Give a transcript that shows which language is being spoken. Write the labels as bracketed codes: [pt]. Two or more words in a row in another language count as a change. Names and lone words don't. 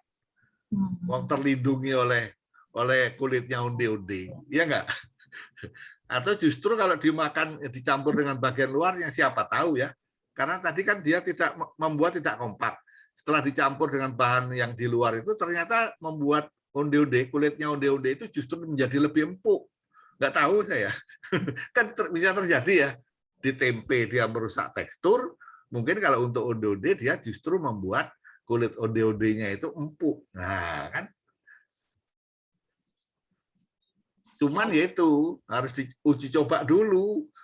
[id] Wong terlindungi oleh kulitnya onde-onde, ya nggak? Atau justru kalau dimakan dicampur dengan bagian luarnya siapa tahu ya, karena tadi kan dia tidak membuat tidak kompak. Setelah dicampur dengan bahan yang di luar itu ternyata membuat onde-onde, kulitnya onde-onde itu justru menjadi lebih empuk. Nggak tahu saya. Kan bisa terjadi ya, di tempe dia merusak tekstur, mungkin kalau untuk onde-onde dia justru membuat kulit onde-ondenya itu empuk. Nah kan. Cuman ya itu harus diuji coba dulu.